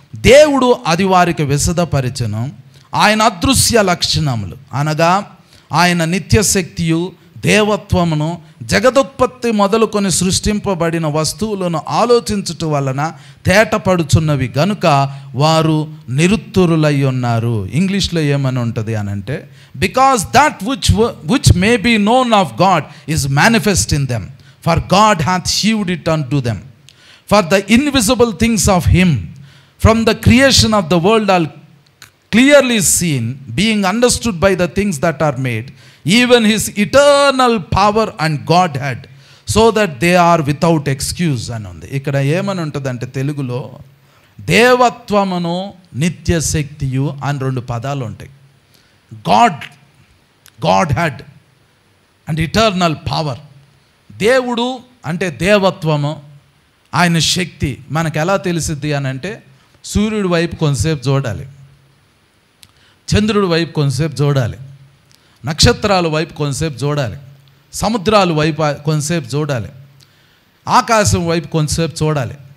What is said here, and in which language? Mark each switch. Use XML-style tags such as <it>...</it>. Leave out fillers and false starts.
<te>దేవుడు అది వారికి విశదపరిచెను. ఆయన అదృశ్య లక్షణములు అనగా ఆయన నిత్యశక్తియు దేవత్వమును జగదుత్పత్తి మొదలుకొని సృష్టింపబడిన వస్తువులను ఆలోచించుట వలన తేటపడుచున్నవి గనుక వారు నిరుత్తరులై ఉన్నారు. ఇంగ్లీష్లో ఏమని ఉంటుంది అని అంటే,</te> <en>Because that which may be known of God is manifest in them, for God hath shewed it unto them. For the invisible things of him from the creation of the world are clearly seen, being understood by the things that are made, even his eternal power and Godhead, so that they are without excuse</en> <te>అని ఉంది. ఇక్కడ ఏమని ఉంటుందంటే తెలుగులో దేవత్వమును నిత్య శక్తియు అని 2 పదాలు ఉంటాయి.</te> <en>Godhead and eternal power.</en> <te>దేవుడు అంటే దేవత్వము, ఆయన శక్తి మనకు ఎలా తెలిసిద్ది అని అంటే, సూర్యుడి వైపు కొంతసేపు చూడాలి, చంద్రుడి వైపు కొంతసేపు చూడాలి, నక్షత్రాల వైపు కొంతసేపు చూడాలి, సముద్రాల వైపు కొంతసేపు చూడాలి, ఆకాశం వైపు కొంతసేపు చూడాలి.</te>